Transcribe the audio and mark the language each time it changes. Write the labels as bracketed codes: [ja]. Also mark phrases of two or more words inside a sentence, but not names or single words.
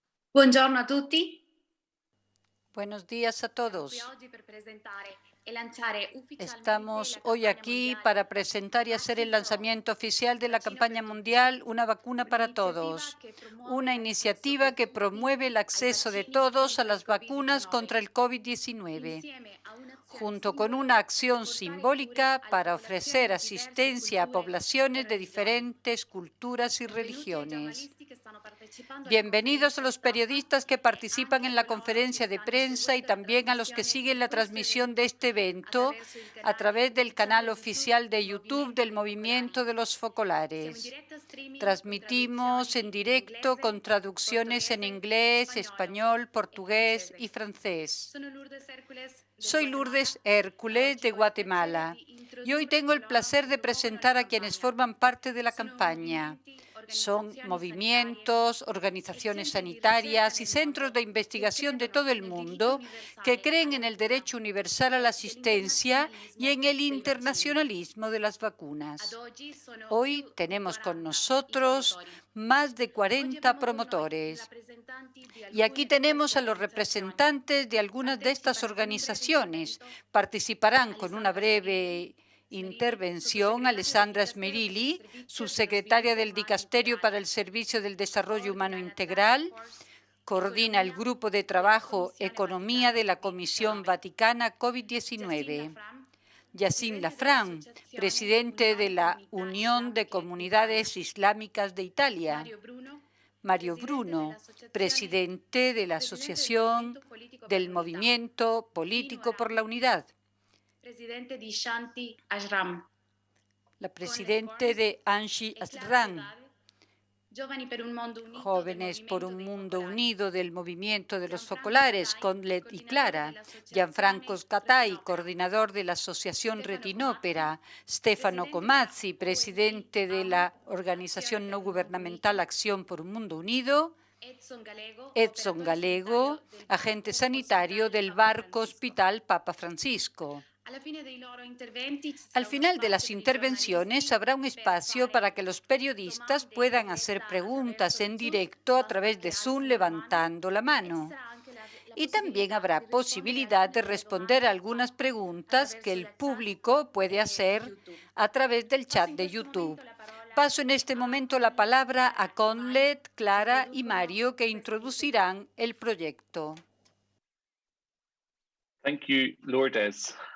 [it] Buongiorno a tutti. [es] Buenos días a [it] Qui [es] todos. [it] oggi per presentare e lanciare ufficialmente [es] Estamos [it] la [es] hoy [it] campagna [es] aquí [it] mondiale [es] para presentar y hacer el [it] Vaccine for All, [es] lanzamiento oficial de la [it] vaccino per [es] campaña [it] tutti, [es] mundial Una vacuna para [it] un'iniziativa [es] todos, [it] che promuove [es] una [it] l'accesso [es] iniciativa [it] per [es] que [it] tutti [es] promueve el [it] ai [es] acceso de [it] vaccini [es] todos a [it] contro il [es] las vacunas [it] Covid-19, [es] contra el COVID-19, [it] insieme a un'azione [es] junto con [it] simbolo [es] una [it] per [es] acción [it] portare cure [es] simbólica [it] alle [es] para [it] popolazioni [es] ofrecer [it] di diverse [es] asistencia a [it] culture e [es] poblaciones de [it] religioni. [es] diferentes culturas y [it] Benvenuti ai [es] religiones. [it] giornalisti che stanno partecipando alla [es] Bienvenidos a [it] conferenza [es] los [it] stampa [es] periodistas que [it] e [es] participan [it] anche a [es] en la [it] coloro che [es] conferencia de [it] stanno [es] prensa y [it] seguendo la [es] también a los que [it] trasmissione [es] siguen [it] di [es] la [it] questo [es] transmisión de [it] evento [es] este evento [it] attraverso il [es] a [it] canale [es] través del canal [it] ufficiale YouTube [es] oficial [it] del [es] de YouTube [it] Movimento [es] del [it] dei Focolari. [es] Movimiento de los [it] Siamo in [es] Focolares. [it] diretta streaming con [es] Transmitimos en [it] traduzioni in [es] directo [it] inglese, [es] con traducciones en [it] portoghese, [es] inglés, [it] spagnolo [es] español, [it] e [es] portugués [it] francese. [es] y francés. [it] Sono Lourdes Hércules del [es] Soy [it] Guatemala [es] Lourdes [it] e [es] Hércules [it] oggi [es] de [it] ho il piacere [es] Guatemala [it] di [es] y hoy [it] introdurre [es] tengo el [it] coloro [es] placer [it] che [es] de [it] promuovono la [es] presentar a quienes [it] campagna. [es] forman parte de la [it] Sono [es] campaña. [it] movimenti, [es] Son [it] organizzazioni sanitarie [es] movimientos, [it] e [es] organizaciones [it] centri di ricerca [es] sanitarias y [it] nel [es] centros de [it] mondo che [es] investigación de [it] credono [es] todo el [it] nel diritto [es] mundo que [it] universale [es] creen en [it] alla [es] el [it] cura [es] derecho universal a la [it] e [es] asistencia y [it] dell'internazionalismo [es] en el [it] dei vaccini. [es] internacionalismo de las [it] Ad [es] vacunas. [it] oggi sono [es] Hoy [it] più di [es] tenemos con [it] 40 i [es] nosotros [it] promotori. [es] más de [it] Oggi [es] 40 [it] abbiamo con noi i [es] promotores. [it] rappresentanti di [es] Y aquí [it] alcune di queste [es] tenemos a los [it] organizzazioni. [es] representantes de algunas de estas [it] Partecipa con un breve [es] organizaciones. [it] intervento [es] Participarán con una [it] Alessandra Smerilli, [es] breve intervención [it] sottosegretaria del [es] Alessandra [it] Dicastero per il [es] Smerilli, [it] Servizio per lo [es] subsecretaria [it] Sviluppo [es] del [it] Umano [es] Dicasterio para [it] Integrale, [es] el Servicio del Desarrollo Humano [it] coordina la Task [es] Integral, [it] Force [es] coordina el [it] Economia [es] Grupo de [it] della [es] Trabajo [it] Commissione [es] Economía [it] Vaticano [es] de la Comisión [it] Covid-19. [es] Vaticana [it] Jacinda [es] COVID-19. [it] Lafram, [es] Yacine [it] presidente [es] Lafran, [it] dell'Associazione [es] presidente de [it] Unione [es] la [it] Comunità [es] Unión de [it] Islamiche d'Italia. [es] Comunidades Islámicas de Italia. [it] Mario Bruno, [es] Mario [it] presidente [es] Bruno, [it] dell'Associazione [es] presidente de la [it] presidente del [es] Asociación [it] Movimento Politico per [es] del [it] l'Unità. [es] Movimiento [it] Dino [es] Político por la [it] Aram, [es] Unidad. [it] presidente di Shanti Ashram. [es] La [it] Conleth [es] presidente [it] Burns [es] de Anshi [it] e Clara [es] Asram. [it] Dugard, Giovani per un Mondo Unito del [es] Jóvenes por [it] Movimento [es] un [it] dei [es] Mundo [it] Focolari. [es] Unido del Movimiento de los [it] Gianfranco [es] Focolares, [it] Cattai, [es] Conlet y [it] coordinatore [es] Clara. Gianfranco [it] dell'Associazione [es] Scatay, [it] Retinopera. [es] coordinador de la Asociación [it] Stefano Comazzi, [es] Retinópera. Stefano [it] presidente della [es] Comazzi, [it] ONG [es] presidente de [it] AUM, [es] la [it] Azione [es] Organización [it] per [es] No [it] un Mondo [es] Gubernamental [it] Unito. [es] Acción por un Mundo Unido. [it] Edson Gallego, [es] Edson [it] operatore sanitario [es] Gallego, [it] del [es] agente [it] barco [es] sanitario [it] ospitale [es] del [it] Papa [es] barco [it] Francisco. [es] Hospital Papa Francisco. [it] Alla fine dei loro interventi ci [es] Al [it] sarà uno [es] final de las [it] spazio per i [es] intervenciones [it] giornalisti [es] habrá un [it] per [es] espacio [it] fare [es] para que los periodistas [it] domande in [es] puedan hacer [it] diretta [es] preguntas [it] attraverso [es] en [it] Zoom. [es] directo a [it] Basta [es] través de [it] che [es] Zoom [it] alzino la mano [es] levantando la [it] e ci [es] mano. [it] sarà anche la [es] Y también [it] possibilità [es] habrá [it] di rispondere a [es] posibilidad [it] alcune [es] de [it] delle [es] responder a [it] domande [es] algunas preguntas que [it] attraverso [es] el [it] la chat [es] público puede [it] di [es] hacer [it] YouTube. [es] a través del [it] Passo [es] chat [it] in [es] de [it] questo [es] YouTube. [it] momento la parola [es] Paso en este [it] a [es] momento la [it] Conleth, [es] palabra a [it] Clara e Mario [es] Conlet, [it] che [es] Clara y [it] introducono [es] Mario que [it] questa iniziativa. [es] introducirán el proyecto. [en] Thank you, Lourdes.